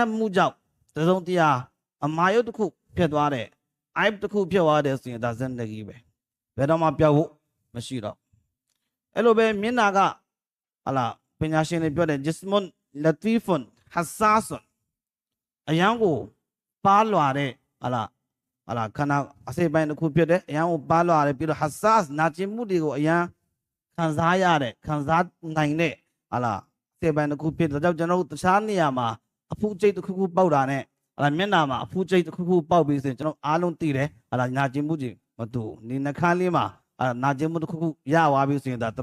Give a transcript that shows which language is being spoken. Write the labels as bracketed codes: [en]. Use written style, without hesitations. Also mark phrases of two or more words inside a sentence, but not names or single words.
[my] က်မှုကြောင့်တစုံတရာအမာယုတ်တစ်ခုဖြစ်သွားတယ်အိုက်တစ်ခုဖြစ်သွားတယ်ဆိုရင်ဒါဇန်တကြီးပဲဘယ်တော့မှပြောက်ဖို့မရှိတော့အဲ့လိုပဲမျက်နာကပညာရှင်တွေပြောတယ် [ar] جسم لطيف حساس [my] အယံကိုပါလွာတဲ့ခန္ဓာအစိတ်ပိုင်းတစ်ခုဖြစ်တယ်အယံကိုပါလွာတယ်ပြီးတော့ hassas နာကျင်မှုတွေကိုအယံခံစားရတဲ့ခံစား နိုင်တဲ့စိတ်ပိုင်းတစ်ခုဖြစ်တဲ့ကြောင့်ကျွန်တော်တို့တခြားနေရာမှာအဖူးကျိတ်တစ်ခုခုပေါက်တာနဲ့မျက်နှာမှာအဖူးကျိတ်တစ်ခုခုပေါက်ပြီးဆိုရင်ကျွန်တော်အားလုံးသိတယ်နာကျင်မှုကြီးမတူဒီနှခမ်းလေးမှာနာကျင်မှုတစ်ခုခုရသွားပြီးဆိုရင်ဒါတော်